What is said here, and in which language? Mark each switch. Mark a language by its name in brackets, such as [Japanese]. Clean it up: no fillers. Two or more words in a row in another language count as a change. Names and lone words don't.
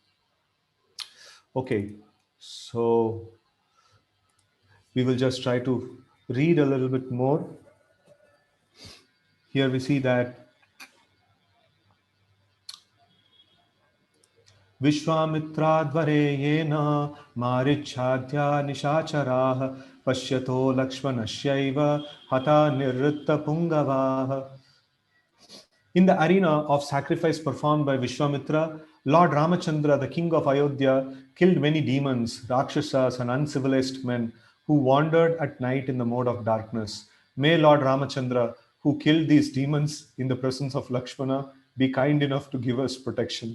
[English] Okay, so we will just try to read a little bit more. Here we see that [Sanskrit] विश्वामित्र येन मारीचाद्या निशाचराः पश्यतो लक्ष्मणस्यैव हता नैरृत पुङ्गवाः. [English] In the arena of sacrifice performed by Vishwamitra, Lord Ramachandra, the king of Ayodhya, killed many demons, rakshasas, and uncivilized men who wandered at night in the mode of darkness. May Lord Ramachandra, who killed these demons in the presence of Lakshmana, be kind enough to give us protection.